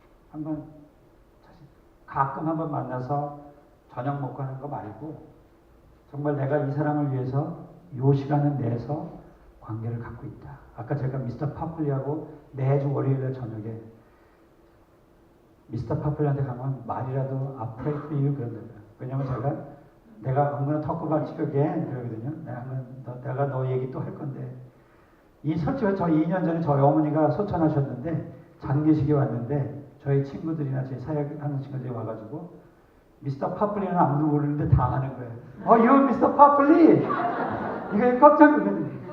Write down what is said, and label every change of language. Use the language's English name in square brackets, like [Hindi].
[Korean] 한번 가끔 한번 만나서 저녁 먹고 하는 거 말고 정말 내가 이 사람을 위해서 이 시간을 내서 관계를 갖고 있다. 아까 제가 미스터 파플리하고 매주 월요일에 저녁에 미스터 파플리한테 가면 말이라도 [English] I pray for you [Korean] 그런다고요. 왜냐면 내가 [English] I'm gonna talk about you again [Korean] 그러거든요. 내가 너 얘기 또 할 건데 솔직히 저 2년 전에 저희 어머니가 소천하셨는데 장례식에 왔는데 저희 친구들이나 제 사역하는 친구들이 와가지고 미스터 파플리는 아무도 모르는데 다 아는 거예요. 이거 미스터 파플리! 이거 깜짝 놀랐네.